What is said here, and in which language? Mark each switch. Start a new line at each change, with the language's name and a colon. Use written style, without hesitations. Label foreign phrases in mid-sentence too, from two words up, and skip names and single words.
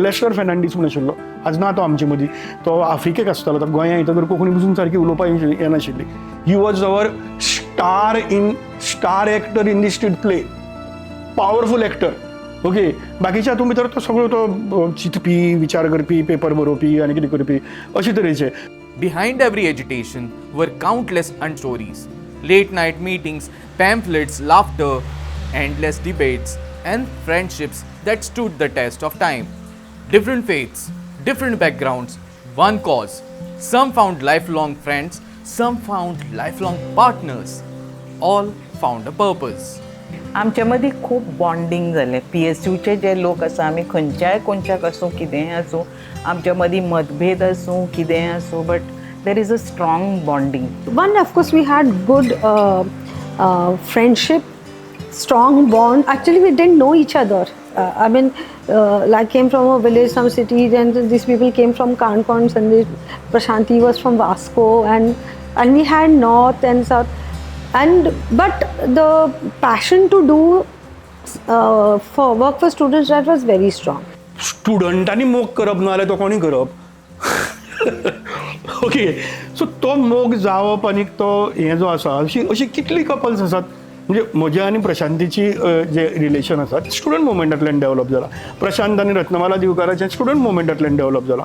Konkani: लेस्टर फेर्नांडीस म्हूण आशिल्लो, आज ना तो आमचे मदीं, तो आफ्रिकेक आसतालो, तो गोंयांत येतकर कोंकणी पसून सारकी उलोवपाक येनाशिल्ली.
English: He was our star actor in the street play, powerful actor.
Konkani: ओके, बाकीच्या हातूंत भितर तो सगळो तो चिंतपी, विचार करपी, पेपर बरोवपी आनी कितें करपी अशे तरेचे.
English: Behind every agitation were countless stories, late night meetings, pamphlets, laughter, endless debates, and friendships that stood the test of time. Different faiths, different backgrounds, one cause. Some found lifelong friends, some found lifelong partners, all found a purpose.
Konkani: आमच्या मदीं खूब बॉन्डिंग जालें. PSUचे जे लोक आसा, आमी खंयच्याय कोणच्याक आसूं, कितेंय आसूं, आमच्या मदीं मतभेद आसूं, कितेंय आसूं,
English: But there is a strong bonding. One, of course, we had good friendship, strong bond. Actually, we didn't know each other. I mean, I came from a village, some cities, and these people came from Kanpur. Sandesh, Prashanti was from Vasco, and we had north and south. But the passion to do for work for students, that was very strong.
Konkani: स्टुडंटांनी मोग करप ना जाल्यार तो कोणी करप. ओके, सो तो मोग जावप आनी तो हें जो आसा, अशी कितली कपल्स आसात. म्हणजे म्हजे आनी प्रशांतीची जे रिलेशन आसा स्टुडंट मुवमेंटांतल्यान डेवलप जाला. प्रशांत आनी रत्नमाला दिवकाराचें स्टुडंट मुवमेंटांतल्यान डेवलप जाला.